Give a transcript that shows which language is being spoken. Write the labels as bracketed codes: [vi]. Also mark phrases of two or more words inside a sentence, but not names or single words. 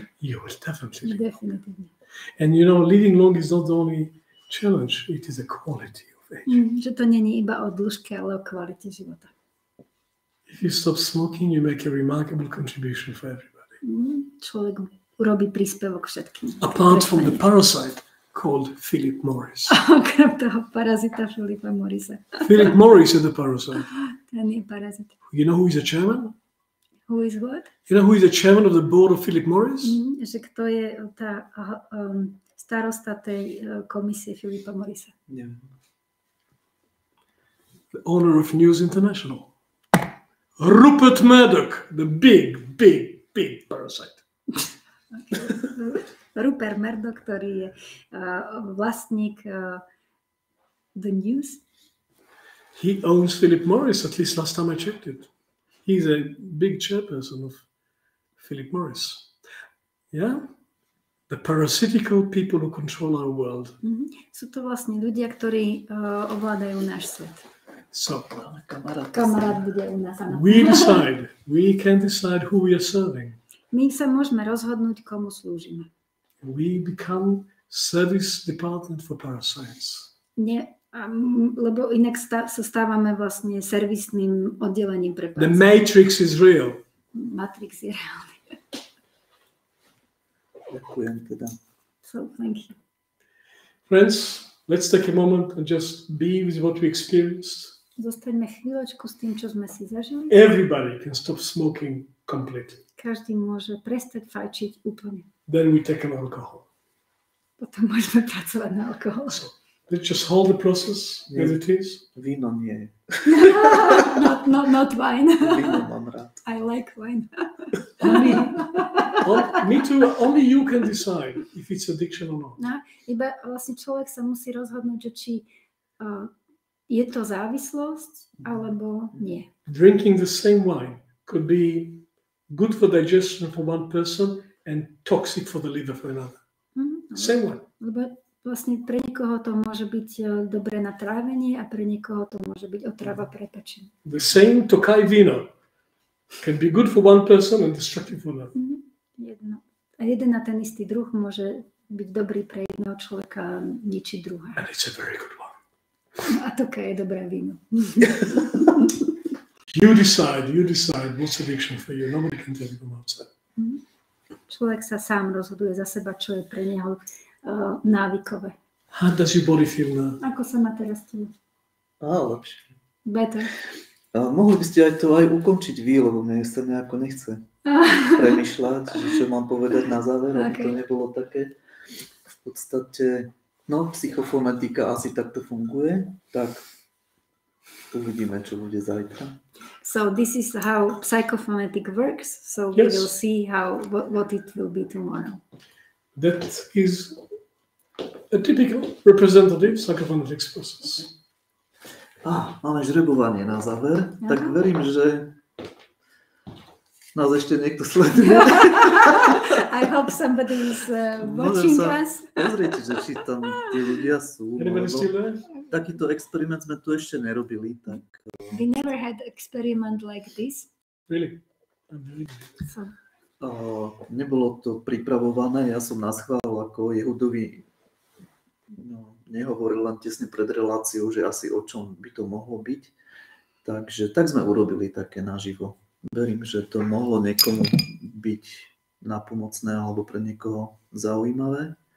[en] You will definitely. [sk] Definitívne. [en] And you know, living long is not the only challenge, it is a quality of aging. [sk] Že to není iba o dĺžke, ale o kvalite života. [en] If you stop smoking, you make a remarkable contribution for everybody. [sk] Človek urobí príspevok všetkým. [en] Apart from the parasite called Philip Morris. [sk] Okrem toho parazita Filipa Morrisa. [en] Philip Morris is the parasite. [sk] Ten je parazit. [en] You know who is the chairman? Who is what? You know who is the chairman of the board of Philip Morris? [sk] Že kto je tá starosta tej komisie Filipa Morrisa? Neviem. [en] The owner of News International. Rupert Murdoch, the big parasite. Rupert Murdoch, [sk] ktorý je vlastník The News. [en] He owns Philip Morris, at least last time I checked it. He's a big chairperson of Philip Morris. Yeah? The parasitical people who control our world. [sk] Sú to vlastne ľudia, ktorí ovládajú náš svet. [en] So, [sk] Kamarát bude u nás. [en] we can decide who we are serving. [sk] My sa môžeme rozhodnúť, komu slúžime. [en] We become service department for parasites. [sk] Lebo inak sa stávame vlastne servisným oddelením pre [en] The Matrix is real. [sk] Matrix je reálny. Ďakujem teda. [en] So, thank you. Friends, let's take a moment and just be with what we experienced. [sk] Zostaňme chvíľočku s tým, čo sme si zažili. [en] Everybody can stop smoking completely. [sk] Každý môže prestať fajčiť úplne. [en] Then we take an alcohol. [sk] Potom môžeme pracovať na alkohol. [en] So, let's just hold the process as it is. [sk] Víno nie. [en] Not wine. [sk] Víno mám rád. [en] I like wine. Me too. Only you can decide if it's addiction or not. [sk] No, iba vlastne človek sa musí rozhodnúť, že či je to závislosť, alebo nie. [en] Drinking the same wine could be good for digestion for one person and toxic for the liver for another. Same wine. [sk] Lebo vlastne pre niekoho to môže byť dobré na trávenie a pre niekoho to môže byť otrava pre pečeň. [en] The same Tokai vino can be good for one person and destructive for another. [sk] Jeden a ten istý druh môže byť dobrý pre jedného človeka a ničiť druhé. [en] And it's a very good one. [sk] A Toka je dobré víno. [en] You decide what's addiction for you. Nobody can tell you from outside. [sk] Človek sa sám rozhoduje za seba, čo je pre neho návykové. [en] How does your body feel now? [sk] Ako sa má teraz telo? Lepšie. [en] Better. [sk] Mohli by ste aj to ukončiť vy, lebo mne sa nejako nechce premýšľať, čo mám povedať na záver, aby to nebolo také. V podstate, psychofonetika asi takto funguje, tak uvidíme, čo bude zajtra. [en] So this is how psychophonetic works, so we will see what it will be tomorrow. That is a typical representative psychophonetics process. [sk] Máme žrebovanie na záver, tak verím, že nás ešte niekto sleduje. [en] I hope somebody is watching us. [sk] Pozrite, že či tam tí ľudia sú. Takýto experiment sme tu ešte nerobili. Tak... [en] We never had experiment like this. Really? [sk] Nebolo to pripravované, ja som naschvál ako Jehudovi nehovoril len tesne pred reláciou, že asi o čom by to mohlo byť. Takže tak sme urobili také naživo. Verím, že to mohlo niekomu byť napomocné alebo pre niekoho zaujímavé.